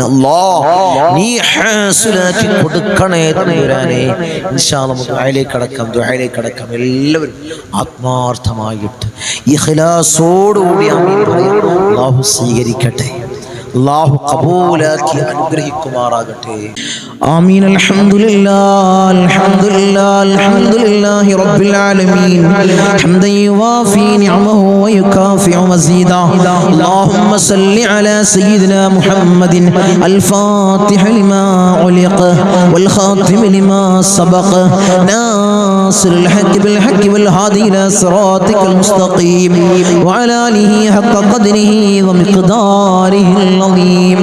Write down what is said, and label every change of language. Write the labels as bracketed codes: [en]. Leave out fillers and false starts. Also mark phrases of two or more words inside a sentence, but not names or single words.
[ml] അല്ലാഹ്, നീ ഹാസിലാക്കി കൊടുക്കണേ തമ്പുരാനേ. [ar] إن شاء الله [ml] ദുആയിലേക്ക് കടക്കാം. എല്ലാവരും ആത്മാർത്ഥമായിട്ട് ഇഖ്ലാസോടുകൂടി ആമീൻ പറയും. അല്ലാഹു സ്വീകരിക്കട്ടെ. അല്ലാഹു ഖബൂലാക്കി അനുഗ്രഹിക്കുമാറാകട്ടെ. [ar] آمين. الحمد لله الحمد لله الحمد لله رب العالمين حمدا يوافي نعمه ويكافئ مزيدا. اللهم صل على سيدنا محمد الفاتح لما علق والخاتم لما سبق ناصر الحق بالحق والهادي إلى صراطك المستقيم وعلى آله حق قدره ومقداره العظيم.